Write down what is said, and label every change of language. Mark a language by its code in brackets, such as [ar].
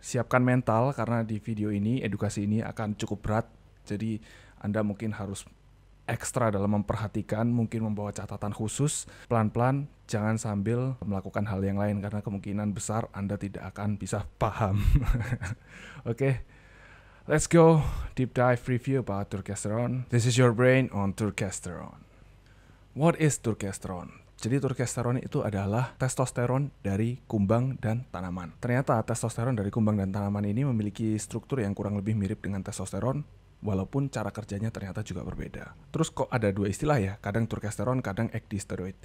[id] Siapkan mental karena di video ini, edukasi ini akan cukup berat, jadi Anda mungkin harus ekstra dalam memperhatikan, mungkin membawa catatan khusus, pelan-pelan, jangan sambil melakukan hal yang lain karena kemungkinan besar Anda tidak akan bisa paham. [en] Oke, let's go deep dive review about turkesterone. This is your brain on turkesterone. What is turkesterone? [id] Jadi turkesterone itu adalah testosteron dari kumbang dan tanaman. Ternyata testosteron dari kumbang dan tanaman ini memiliki struktur yang kurang lebih mirip dengan testosteron, walaupun cara kerjanya ternyata juga berbeda. Terus kok ada dua istilah ya, kadang turkesterone, kadang ecdysteroid.